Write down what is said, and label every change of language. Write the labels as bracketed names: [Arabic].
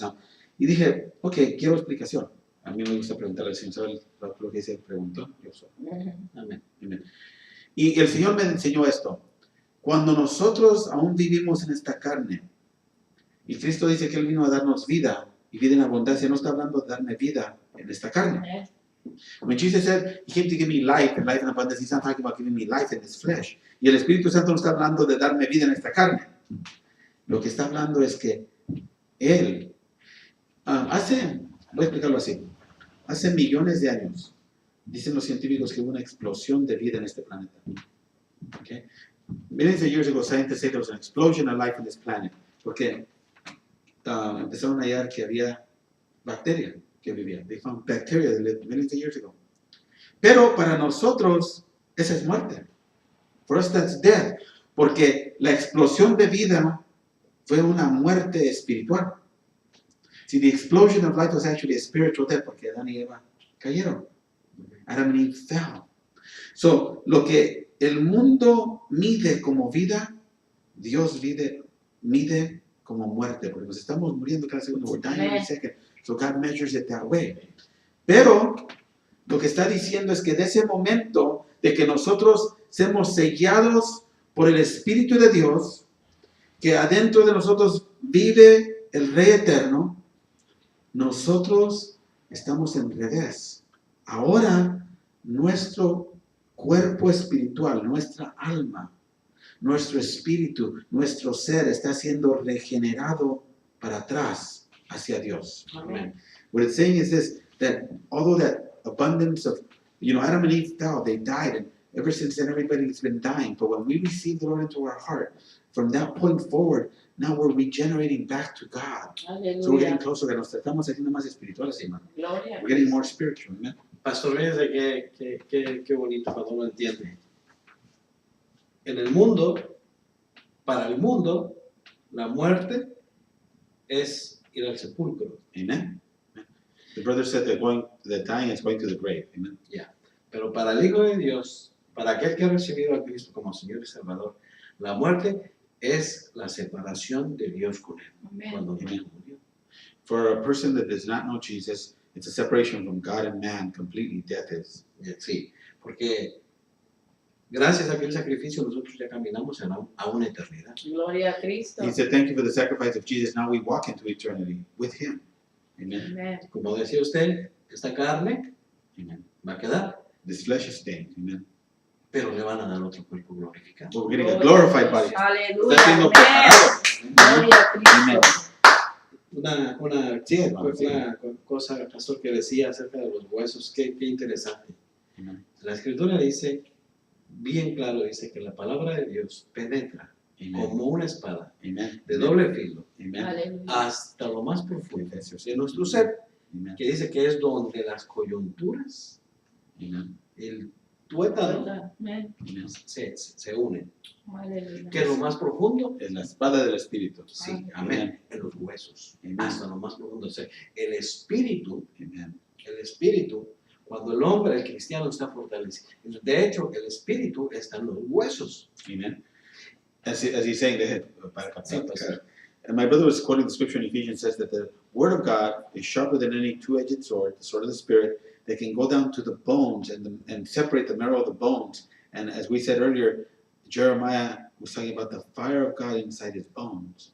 [Spanish] Now, y dije, ok, quiero explicación. A mí me gusta preguntarle al Señor, ¿sabe lo que se preguntó? Yo soy. Amén. Amén. Y el Señor me enseñó esto. Cuando nosotros aún vivimos en esta carne, y Cristo dice que Él vino a darnos vida y vida en abundancia, no está hablando de darme vida en esta carne. Amén. [English] When Jesus said, He came to give me life and life in abundance, He's not talking about giving me life in this flesh. [Spanish] Y el Espíritu Santo no está hablando de darme vida en esta carne. Lo que está hablando es que Él voy a explicarlo así, hace millones de años, dicen los científicos que hubo una explosión de vida en este planeta. [English] Okay? Millions of years ago, scientists say there was an explosion of life on this planet, [Spanish] porque empezaron a hallar que había bacteria que vivía. [English] They found bacteria that lived millions of years ago. [Spanish] Pero para nosotros, esa es muerte. [English] For us, that's death. [Spanish] Porque la explosión de vida fue una muerte espiritual. [English] See, the explosion of life was actually a spiritual death, [Spanish] porque Adán y Eva cayeron. [English] Adam and Eve fell. [Spanish] So, lo que el mundo mide como vida, Dios mide como muerte, porque nos estamos muriendo cada segundo. [English] We're dying every second. So God measures it that way. [Spanish] Pero lo que está diciendo es que de ese momento de que nosotros seamos sellados por el Espíritu de Dios, que adentro de nosotros vive el Rey Eterno, nosotros estamos en revés. Ahora nuestro cuerpo espiritual, nuestra alma, nuestro espíritu, nuestro ser está siendo regenerado para atrás hacia Dios. Amén. [English] What it's saying is this, that although that abundance of, Adam and Eve fell, they died, and ever since then everybody's been dying. But when we receive the Lord into our heart, from that point forward, now we're regenerating back to God. So we're getting [Spanish] Aleluya. [English] closer, [Spanish] que nos estamos haciendo más espirituales, hermano. Gloria a [English] We're getting [Spanish] Dios. [English] more spiritual, amen? [Spanish] Pastor, fíjense qué bonito cuando uno entiende. En el mundo, para el mundo, la muerte es ir al sepulcro. [English] Amen? The brother said that dying is going to the grave, amen? [Spanish] Pero para el Hijo de Dios, para aquel que ha recibido a Cristo como Señor y Salvador, la muerte es la separación de Dios con Él. Amén. Cuando Dios murió. [English] For a person that does not know Jesus, it's a separation from God and man completely, death is. [Spanish] Sí, porque gracias a aquel sacrificio nosotros ya caminamos a una eternidad. Gloria a Cristo. [English] He said, thank you for the sacrifice of Jesus. Now we walk into eternity with Him. Amen. [Spanish] Amén. Como decía usted, esta carne [English] Amen. [Spanish] va a quedar, [English] This flesh is stained. Amen. [Spanish] pero le van a dar otro cuerpo glorificado. [English] But we're getting a glorified body. [Spanish] Aleluya. Está siendo Amén. preparado. Gloria a Cristo. [English] Amen. [Spanish] una cosa, pastor, que decía acerca de los huesos, qué interesante. [English] Amen. [Spanish] La Escritura dice, bien claro, dice que la palabra de Dios penetra [English] Amen. [Spanish] como una espada [English] Amen. [Spanish] de doble filo [English] Amen. [Spanish] Aleluya. hasta lo más profundo de nuestro ser, [English] Amen. [Spanish] que dice que es donde las coyunturas, [English] Amen. [Spanish] el tuétano, Amén. [English] Amen. [Spanish] se unen. Aleluya. Que es lo más profundo, Es la espada del Espíritu. sí, [English] Amen. [Spanish] amén, en los huesos, [English] Amen. [Spanish] hasta lo más profundo. O sea, el espíritu, Amen. cuando el hombre, el cristiano, está fortalecido. De hecho, el espíritu está en los huesos. [English] Amen. As he's saying, [Spanish] Sí, pastor. [English] and my brother was quoting the scripture in Ephesians, says that the word of God is sharper than any two-edged sword, the sword of the Spirit, that can go down to the bones and separate the marrow of the bones. And as we said earlier, Jeremiah was talking about the fire of God inside his bones.